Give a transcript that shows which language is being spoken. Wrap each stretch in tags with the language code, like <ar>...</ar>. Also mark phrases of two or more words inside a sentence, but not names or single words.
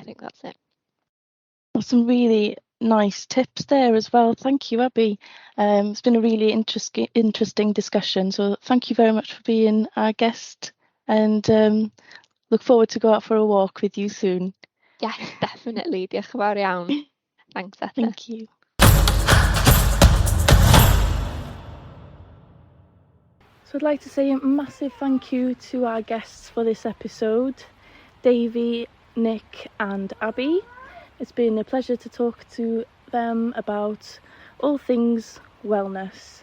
<en>But yeah, I think that's it. Some really nice tips there as well. Thank you, Abbie. It's been a really interesting discussion. So thank you very much for being our guest, and look forward to go out for a walk with you soon. Yes, definitely.</en> <cy>Diolch yn fawr iawn.</cy> <en>Thanks, Etta. Thank you. So I'd like to say a massive thank you to our guests for this episode, Davy, Nik and Abbie. It's been a pleasure to talk to them about all things wellness.</en>